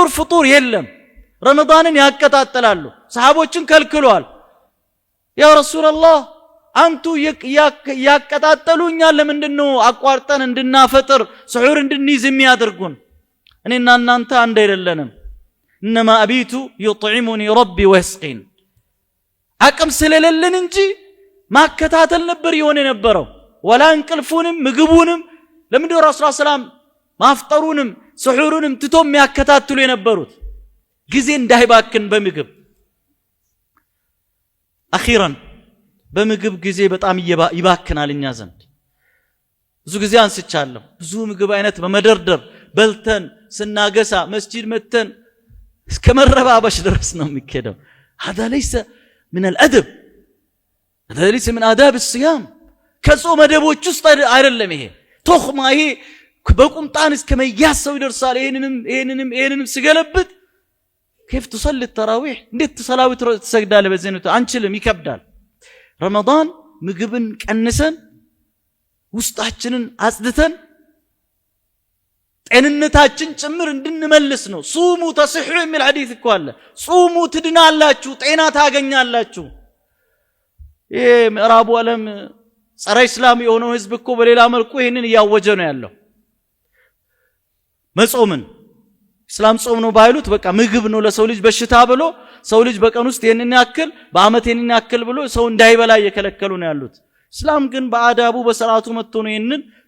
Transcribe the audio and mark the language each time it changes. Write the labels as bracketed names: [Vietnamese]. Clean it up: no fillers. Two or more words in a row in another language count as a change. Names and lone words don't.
[Amharic] ፍጡር የለም ረመዳንን ያከታተላሉ ሰሃቦችን ከልክሏል [Arabic] يا رسول الله [Amharic] አንቱ ያከታተሉኛ ለምንድን ነው አቋርጠን እንድናፈጥር ስሑር እንድንይዝ የሚያደርጉን እኔና እናንተ አንድ አይደለንም [Arabic] انما ابيت يطعمني ربي ويسقين [Amharic] አቅም ስለሌለን እንጂ ማከታተል ነበር ይሆን የነበረው ወላ እንቅልፉንም ምግቡንም ለምን ነው ረሱላህ ሰላም ማፍጠሩንም ስሑሩንም ትቶም ያከታተሉ የነበሩት ጊዜ እንዳይባክን በምግብ አኺራን በምግብ ጊዜ በጣም ይባክናልኛ ዘንድ ብዙ ጊዜ አንስቻለሁ ብዙ ምግብ አይነት በመደርደር በልተን ስናገሳ መስጂድ መተን እስከመረባበሽ ድረስ ነው የሚከደው [Arabic] هذا ليس من الادب هذا ليس من آداب الصيام [Amharic] ከጾም መደቦች ውስጥ አይደለም ይሄ ቶኽማ ይሄ በቁምጣን እስከመያሰው ይደርሳል ይሄንንም ሲገለብጥ [Arabic] كيف تصلي التراويح [Amharic] እንዴት ተሰላዊ ትሰግዳለህ በዚህ ነው አንችልም ይከብዳል ረመዳን ምግብን ቀንሰን ውስጣችንን አጽድተን ጤንነታችን ጭምር እንድንመልስ ነው [Arabic] صوموا تصحوا [Amharic] የሚል ሐዲስ እኮ አለ ሱሙ ትድናላችሁ ጤና ታገኛላችሁ ይሄ ምዕራቡ ዓለም ጸረ እስላም የሆነው ህዝብ እኮ በሌላ መልኩ ይሄንን ያወጀ ነው ያለው መጾምን እስላም ጾም ነው ባይሉት በቃ ምግብ ነው ለሰው ልጅ በሽታ ብሎ ሰው ልጅ በቀን ውስጥ ይሄንን ያክል በአመት ይሄንን ያክል ብሎ ሰው እንዳይበላ እየከለከሉ ነው ያሉት እስላም ግን በአዳቡ በሰላቱ መጥቶ ነው ይሄንን